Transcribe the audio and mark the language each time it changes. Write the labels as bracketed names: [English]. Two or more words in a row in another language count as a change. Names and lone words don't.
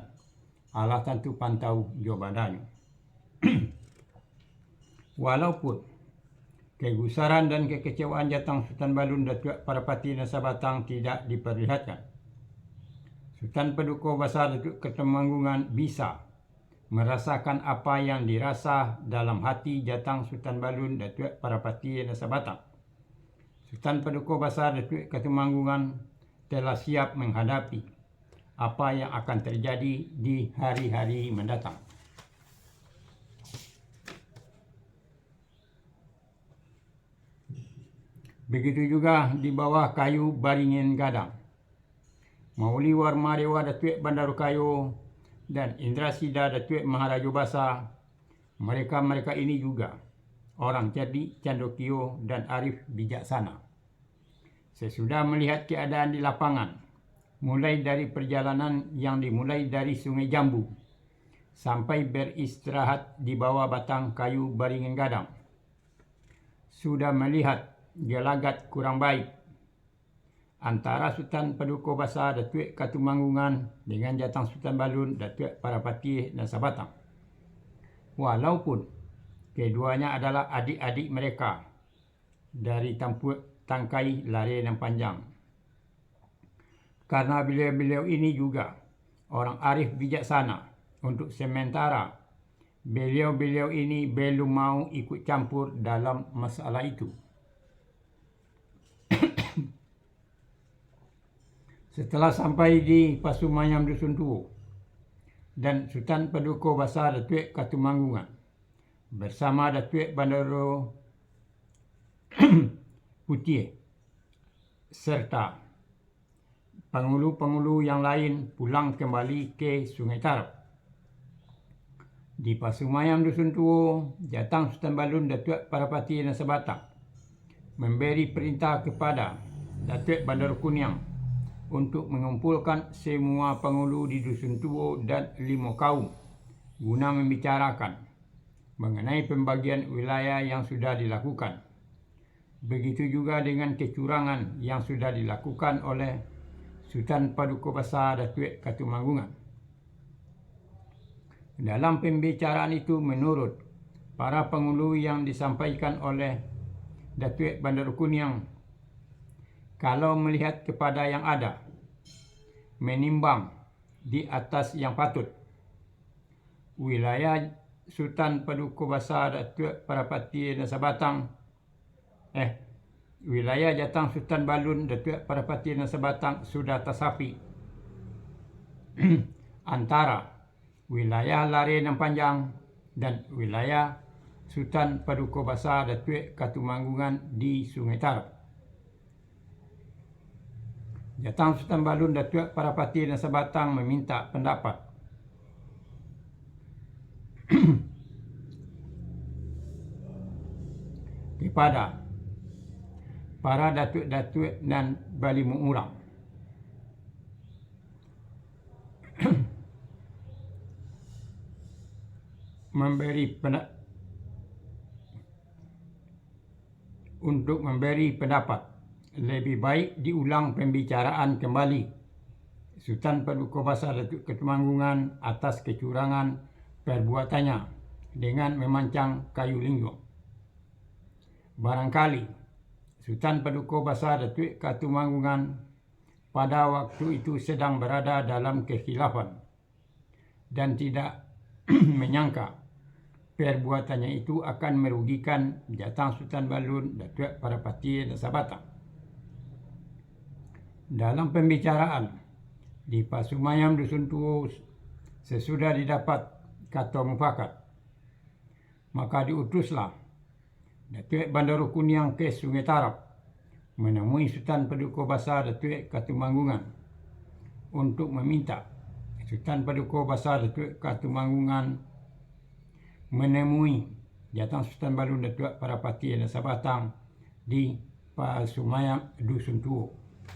[Indonesian] Allah tentu pantau jo badannya. Walaupun kegusaran dan kekecewaan Jatang Sultan Balun Datuk Parapati Nasabatang tidak diperlihatkan, Sultan Paduka Basah Datuk Katumanggungan bisa merasakan apa yang dirasa dalam hati Jatang Sultan Balun Datuk Parapati Nasabatang. Sultan Paduka Basah Datuk Katumanggungan telah siap menghadapi apa yang akan terjadi di hari-hari mendatang. Begitu juga di bawah kayu Baringin Gadang. Mauli Warmadewa Datuk Bandarukayo dan Indrasida Datuk Maharaja Basah, mereka ini juga orang cerdik, candokio dan arif bijaksana. Sesudah melihat keadaan di lapangan, mulai dari perjalanan yang dimulai dari Sungai Jambu sampai beristirahat di bawah batang kayu Baringin Gadang, sudah melihat gelagat kurang baik antara Sultan Paduka Besar Datuk Katumanggungan dengan Jatang Sultan Balun Datuk Parapati dan Sabatang. Walaupun keduanya adalah adik-adik mereka dari Tampuk Tangkai Lare dan Panjang. Karena beliau-beliau ini juga orang arif bijaksana, untuk sementara beliau-beliau ini belum mau ikut campur dalam masalah itu. Setelah sampai di Pasumayam Dusun Tuo dan Sultan Paduka Besar Datuk Katumanggungan bersama Datuk Bandaro Putih serta penghulu-penghulu yang lain pulang kembali ke Sungai Tarap. Di Pasumayam Dusun Tuo, Jatang Sultan Balun Datuk Parapati dan Sabatang memberi perintah kepada Datuk Bandar Kuniang untuk mengumpulkan semua penghulu di Dusun Tuo dan 5 kaum guna membicarakan mengenai pembagian wilayah yang sudah dilakukan. Begitu juga dengan kecurangan yang sudah dilakukan oleh Sultan Paduka Besar Datuk Katumanggungan. Dalam pembicaraan itu, menurut para penghulu yang disampaikan oleh Datuk Bandar Kuniang, kalau melihat kepada yang ada, menimbang di atas yang patut, wilayah Sultan Paduka Besar Datuk Parapati dan Sabatang, wilayah Jatang Sultan Balun Datuk Parapati dan Sabatang sudah tersapi antara wilayah Lare dan Panjang dan wilayah Sultan Paduka Besar Datuk Katumanggungan di Sungai Tarap. Jatang Sultan Balun Datuk Parapati dan Sabatang meminta pendapat kepada para datuk-datuk dan balimu urang untuk memberi pendapat lebih baik diulang pembicaraan kembali Sultan Paduka Besar Datuk Katumanggungan atas kecurangan perbuatannya dengan memancang kayu linggau. Barangkali Sultan Paduka Besar Datuk Katumanggungan pada waktu itu sedang berada dalam kekhilafan dan tidak menyangka perbuatannya itu akan merugikan Jatang Sultan Balun Datuk Parapati dan Sabatang. Dalam pembicaraan di Pasumayam Dusun Tuo, sesudah didapat kata mufakat, maka diutuslah Datuk Bandar Kuniang ke Sungai Tarap menemui Sultan Paduka Besar Datuk Katumanggungan untuk meminta Sultan Paduka Besar Datuk Katumanggungan menemui Jatang Sultan Balun Datuk Parapati dan Sabatang di Pasumayam Dusun Tuo.